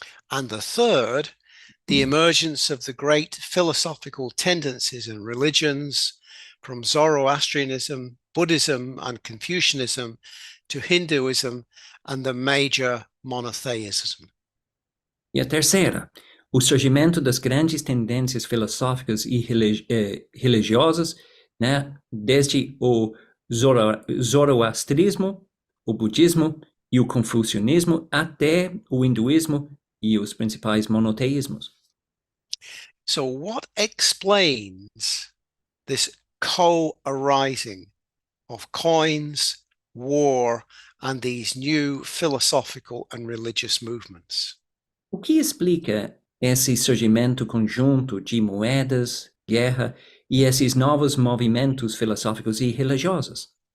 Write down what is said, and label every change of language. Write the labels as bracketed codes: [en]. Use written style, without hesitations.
[en] And the third, the emergence of the great philosophical tendencies and religions from Zoroastrianism, Buddhism and Confucianism to Hinduism and the major monotheism. [pt] E a terceira, o surgimento das grandes tendências filosóficas e religiosas, né, desde o zoroastrismo, o budismo e o confucionismo até o hinduísmo e os principais monoteísmos. [en] So what explains this co-arising of coins, war, and these new philosophical and religious movements? [pt] O que explica esse surgimento conjunto de moedas, guerra e esses novos movimentos filosóficos e religiosos?